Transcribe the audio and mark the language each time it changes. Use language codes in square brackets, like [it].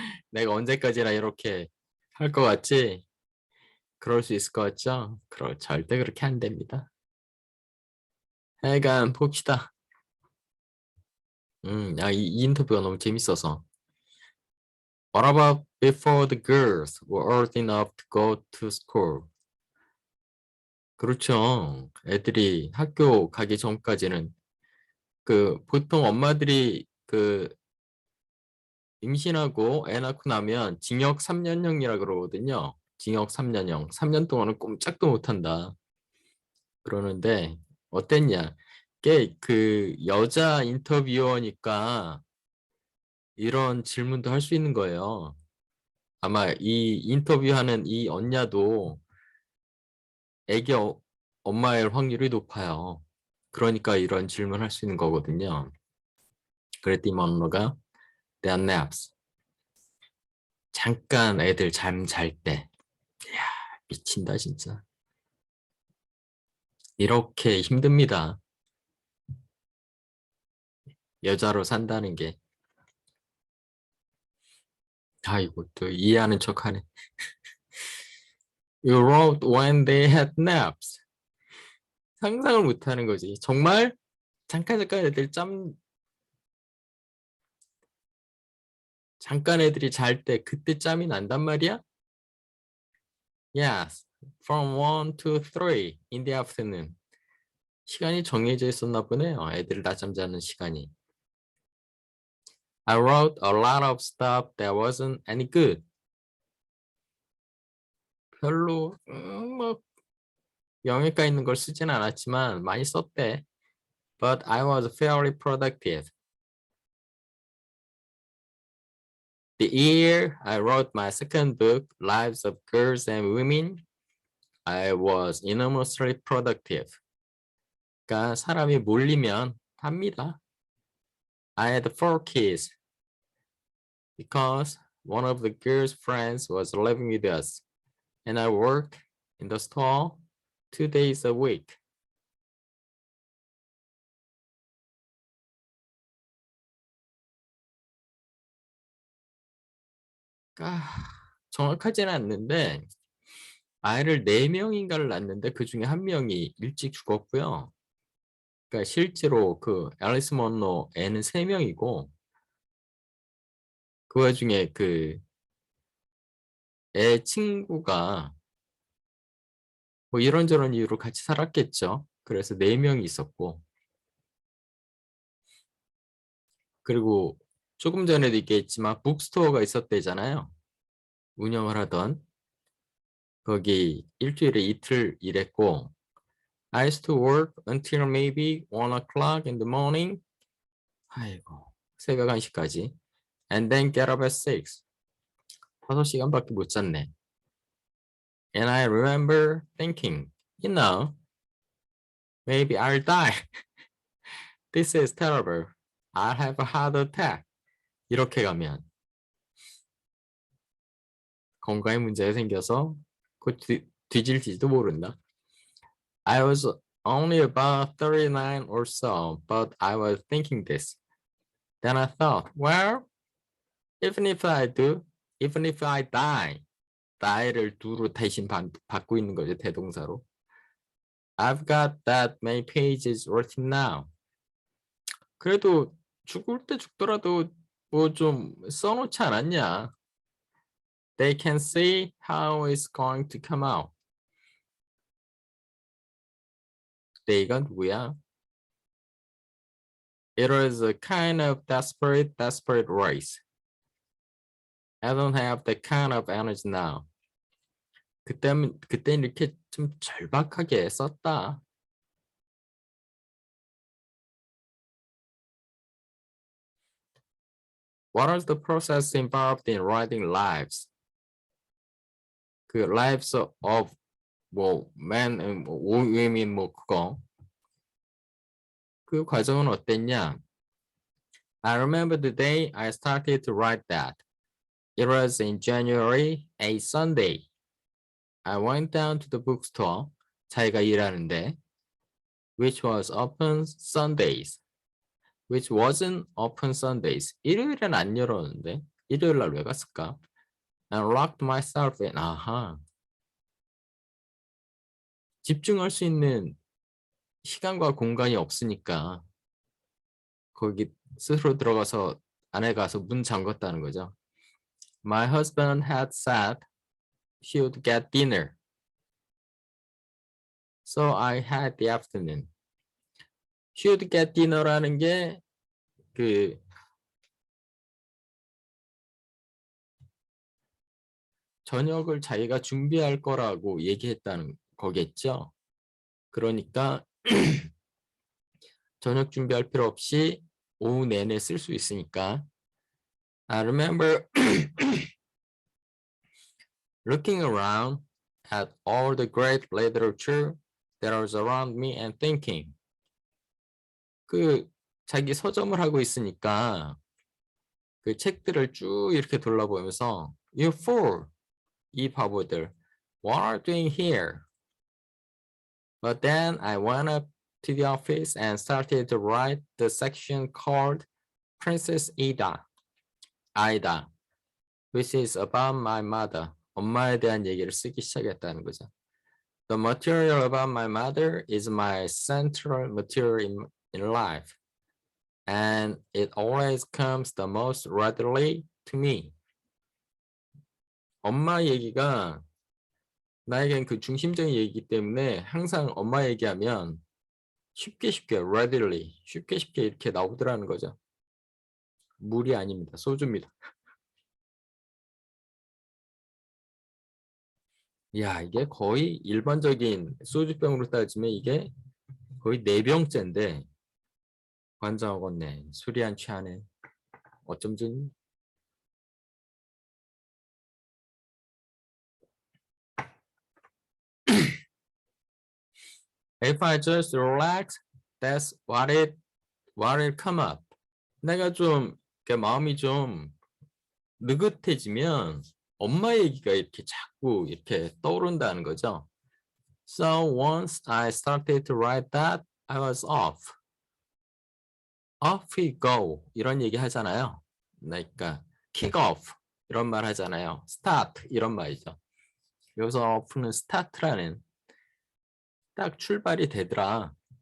[ko] 내가 언제까지나 이렇게 할 것 같지? 그럴 수 있을 것 같죠? 절대 그렇게 안 됩니다. 하여간 봅시다. 이 인터뷰가 너무 재밌어서. [en] What about before the girls were old enough to go to school? [ko] 그렇죠. 애들이 학교 가기 전까지는 보통 엄마들이 임신하고 애 낳고 나면 징역 3년형이라 그러거든요. 징역 3년형. 3년 동안은 꼼짝도 못 한다. 그러는데 어땠냐? 여자 인터뷰어니까 이런 질문도 할 수 있는 거예요. 아마 이 인터뷰하는 이 언냐도 애기 엄마일 확률이 높아요. 그러니까 이런 질문 할 수 있는 거거든요. 그랬더니 먼로가 [en] their naps. [ko] 잠깐 애들 잠 잘 때. 이야, 미친다 진짜. 이렇게 힘듭니다. 여자로 산다는 게. 아이고 또 이해하는 척하네. [en] You wrote when they had naps. [ko] 상상을 못하는 거지. 정말 잠깐 잠깐 애들이 잘 때 그때 짬이 난단 말이야? [en] Yes, from 1 to 3 in the afternoon. [ko] 시간이 정해져 있었나 보네요. 애들 낮잠 자는 시간이. [en] I wrote a lot of stuff that wasn't any good. [ko] 별로 영예가 있는 걸 쓰진 않았지만 많이 썼대. [en] But I was fairly productive. The year I wrote my second book, Lives of Girls and Women, I was enormously productive. [ko] 그러니까 사람이 몰리면 합니다. [en] I had 4 kids because one of the girls' friends was living with us, and I worked in the store 2 days a week. [ko] 그러니까 정확하지는 않는데 아이를 4명인가를 낳는데 그 중에 한 명이 일찍 죽었고요. 그러니까 실제로 앨리스 먼로 애는 3명이고 그 와중에 애 친구가 뭐 이런저런 이유로 같이 살았겠죠. 그래서 4명이 있었고 그리고 조금 전에도 얘기했지만 북스토어가 있었대잖아요. 운영을 하던. 거기 일주일에 이틀 일했고 [en] I used to work until maybe 1 o'clock in the morning. [ko] 아이고, 새벽 1시까지. [en] And then get up at 6. [ko] 5시간밖에 못 잤네. [en] And I remember thinking, you know, maybe I'll die. This is terrible. I'll have a heart attack. [ko] 이렇게 가면 건강에 문제가 생겨서 곧 뒤질지도 모른다. [en] I was only about 39 or so, but I was thinking this. Then I thought, well, even if I do, even if I die, [ko] die를 do로 대신 받고 있는 거죠, 대동사로. [en] I've got that many pages written now. [ko] 그래도 죽을 때 죽더라도 뭐 좀 써놓지 않았냐. [en] They can see how it's going to come out. [ko] they가 누구야? [en] It was a kind of desperate race. I don't have that kind of energy now. [ko] 그때는 이렇게 좀 절박하게 썼다. [en] What is the process involved in writing lives? 그 lives of 뭐 men and women [ko] 뭐 그거. 그 과정은 어땠냐? [en] I remember the day I started to write that. It was in January, a Sunday. I went down to the bookstore. [ko] 자기가 일하는데, [en] which was open Sundays. Which wasn't open Sundays. [ko] 일요일엔 안 열었는데 일요일 날 왜 갔을까? [en] And locked myself in. [ko] 아하. 집중할 수 있는 시간과 공간이 없으니까 거기 스스로 들어가서 안에 가서 문 잠갔다는 거죠. [en] My husband had said he would get dinner. So I had the afternoon. He would get dinner [ko] 라는 게 그 저녁을 자기가 준비할 거라고 얘기했다는 거겠죠. 그러니까 저녁 준비할 필요 없이 오후 내내 쓸 수 있으니까. [en] I remember looking around at all the great literature that was around me and thinking. [ko] 그 자기 서점을 하고 있으니까 그 책들을 쭉 이렇게 돌아보면서 [en] You fool! [ko] 이 바보들. [en] What are you doing here? But then I went up to the office and started to write the section called Princess Ida, which is about my mother. [ko] 엄마에 대한 얘기를 쓰기 시작했다는 거죠. [en] The material about my mother is my central material in life, and it always comes the most readily to me. [ko] 엄마 얘기가 나에겐 그 중심적인 얘기이기 때문에 항상 엄마 얘기하면 쉽게 readily, 쉽게 이렇게 나오더라는 거죠. 물이 아닙니다. 소주입니다. 야, 이게 거의 일반적인 소주병으로 따지면 이게 거의 4병째인데 관장하겠네. 술이 안 취하네. 어쩜 좋니? [en] If I just relax, that's what it come up. [ko] 내가 좀 마음이 좀 느긋해지면 엄마 얘기가 이렇게 자꾸 이렇게 떠오른다는 거죠. [en] So once I started to write that, I was off. Off we go [ko] 이런 얘기 하잖아요. 그러니까 kick off 이런 말 하잖아요. start 이런 말이죠. 여기서 off는 start라는 딱 출발이 되더라.